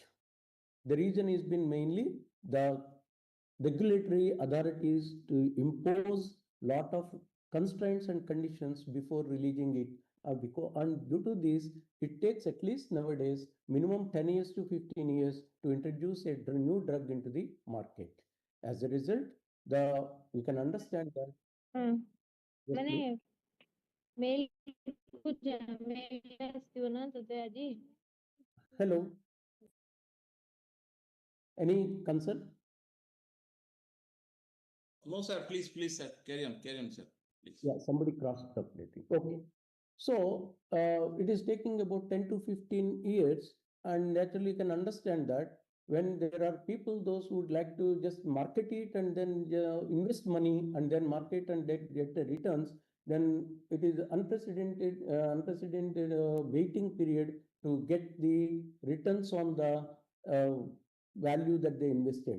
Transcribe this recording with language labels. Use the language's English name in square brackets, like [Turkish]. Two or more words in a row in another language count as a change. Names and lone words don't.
[English] The reason has been mainly the regulatory authorities to impose lot of constraints and conditions before releasing it. And due to this, it takes at least nowadays minimum 10 years to 15 years to introduce a new drug into the market. As a result, you can understand that. Yes, ମାନେ please. [Odia] mail କୁ mail ଆସିବ ନା ତତେ ଆଜି [English] Hello. Any concern? No, sir. Please, sir. Carry on, sir. Please. Yeah, somebody crossed up. Okay. So it is taking about 10 to 15 years, and naturally you can understand that when there are people, those who would like to just market it and then invest money and then market and get the returns, then it is unprecedented waiting period to get the returns on the value that they invested.